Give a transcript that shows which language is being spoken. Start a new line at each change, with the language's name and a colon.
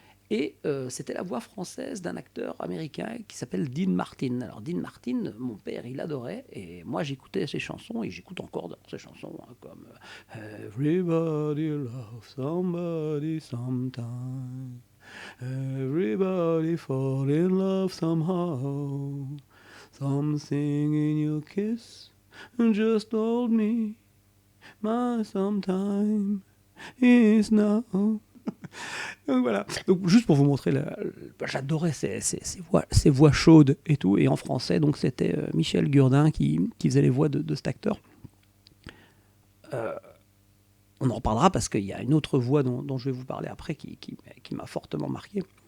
French: Et c'était la voix française d'un acteur américain qui s'appelle Dean Martin. Alors Dean Martin, mon père, il adorait. Et moi, j'écoutais ses chansons et j'écoute encore ses chansons, hein, comme
English: Everybody loves somebody sometime. Everybody fall in love somehow. Something in your kiss just told me my sometime is now.
French: Donc voilà. Donc juste pour vous montrer, j'adorais ces voix chaudes et tout. Et en français, donc c'était Michel Gurdin qui faisait les voix de cet acteur. On en reparlera parce qu'il y a une autre voix dont je vais vous parler après qui m'a fortement marqué.